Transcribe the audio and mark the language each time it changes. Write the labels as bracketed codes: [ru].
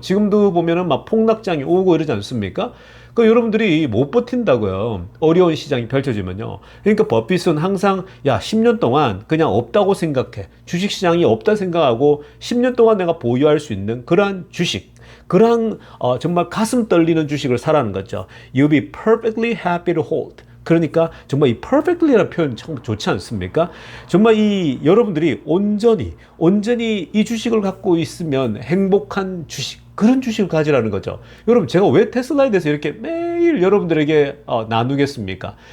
[ko] 지금도 보면은 막 폭락장이 오고 이러지 않습니까? 그 여러분들이 못 버틴다고요. 어려운 시장이 펼쳐지면요. 그러니까 버핏은 항상 10년 동안 그냥 없다고 생각해. 주식 시장이 없다 생각하고 10년 동안 내가 보유할 수 있는 그러한 주식, 그러한 정말 가슴 떨리는 주식을 사라는 거죠. [en] You'll be perfectly happy to hold. [ko] 그러니까 정말 이 perfectly라는 표현 참 좋지 않습니까? 정말 이 여러분들이 온전히 이 주식을 갖고 있으면 행복한 주식, 그런 주식을 가지라는 거죠. 여러분, 제가 왜 테슬라에 대해서 이렇게 매일 여러분들에게 나누겠습니까?